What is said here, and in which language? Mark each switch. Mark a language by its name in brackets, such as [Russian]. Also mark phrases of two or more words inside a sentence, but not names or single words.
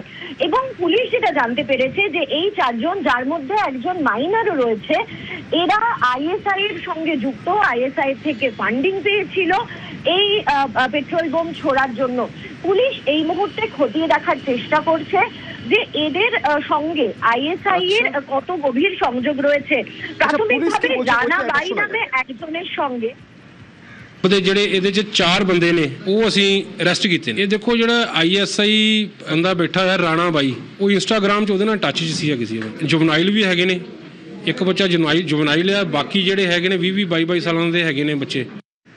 [Bangla] এবং পুলিশ যেটা জানতে পেরেছে যে এই 4 জন, যার মধ্যে একজন মাইনারও রয়েছে, এরা আইএসআই এর সঙ্গে যুক্ত, আইএসআই থেকে ফান্ডিং পেয়েছিল এই পেট্রোল বোম ছোড়ার জন্য। পুলিশ এই মুহূর্তে খতিয়ে দেখার চেষ্টা করছে যে এদের সঙ্গে আইএসআই এর কত গভীর সংযোগ রয়েছে। প্রাথমিকভাবে রানা বাই নামে একজনের সঙ্গে [Punjabi] ਜਿਹੜੇ ਇਹਦੇ ਚ 4 ਬੰਦੇ ਨੇ ਉਹ ਅਸੀਂ ਅਰੈਸਟ ਕੀਤੇ ਨੇ। ਇਹ ਦੇਖੋ ਜਿਹੜਾ ਆਈਐਸਆਈ ਬੰਦਾ ਬੈਠਾ ਹੈ ਰਾਣਾ ਬਾਈ, ਉਹ ਇੰਸਟਾਗ੍ਰਾਮ 'ਚ ਉਹਦੇ ਨਾਲ ਟੱਚ 'ਚ ਸੀ ਕਿਸੇ ਦਾ। ਜੁਵਨਾਈਲ ਵੀ ਹੈਗੇ ਨੇ, ਇੱਕ ਬੱਚਾ ਜੁਵਨਾਈਲ ਆ, ਬਾਕੀ ਜਿਹੜੇ ਹੈਗੇ ਨੇ 20-22 ਸਾਲਾਂ ਦੇ ਹੈਗੇ ਨੇ ਬੱਚੇ।